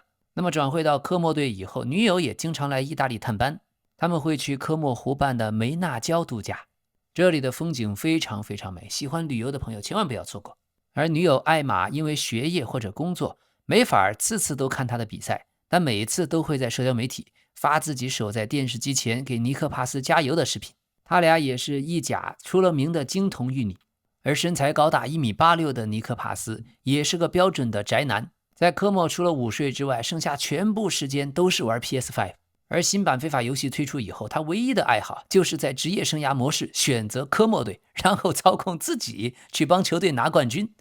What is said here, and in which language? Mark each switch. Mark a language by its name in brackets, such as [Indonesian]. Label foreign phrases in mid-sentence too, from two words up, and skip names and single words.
[Chinese] 那麼轉會到科莫隊以後，女友也經常來意大利探班，他們會去科莫湖畔的梅納焦度假，這裡的風景非常非常美，喜歡旅遊的朋友千萬不要錯過。而女友艾瑪因為學業或者工作沒法次次都看他的比賽，但每一次都會在社交媒體發自己守在電視機前給尼克帕斯加油的視頻。他倆也是意甲出了名的金童玉女。而身材高大1.86米的尼克帕斯也是個標準的宅男，在科莫除了午睡之外，剩下全部時間都是玩 PS5。而新版非法遊戲推出以後，他唯一的愛好就是在職業生涯模式選擇科莫隊，然後操控自己去幫球隊拿冠軍。